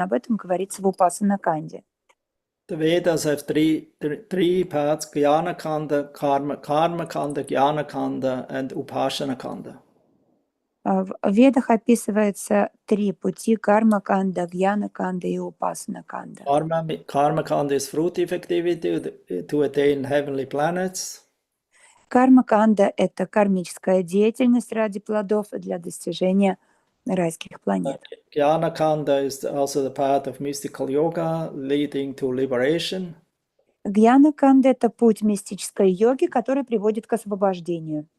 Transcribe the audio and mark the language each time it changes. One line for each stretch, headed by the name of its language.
Russian: Об этом говорится в Упасана Канде.
English: The Vedas have three parts: Jnana Kanda, Karma Kanda, Jnana Kanda, and Upasana Kanda.
Russian: В Ведах описывается три пути: карма-канда, гьяна-канда и упасана-канда.
English: Karma-kanda is fruitive activity to attain heavenly planets.
Russian: Карма-канда — это кармическая деятельность ради плодов для достижения райских планет.
English: Jnana-kanda is also the part of mystical yoga leading to liberation.
Russian: Гьяна-канда — это путь мистической йоги, который приводит к освобождению.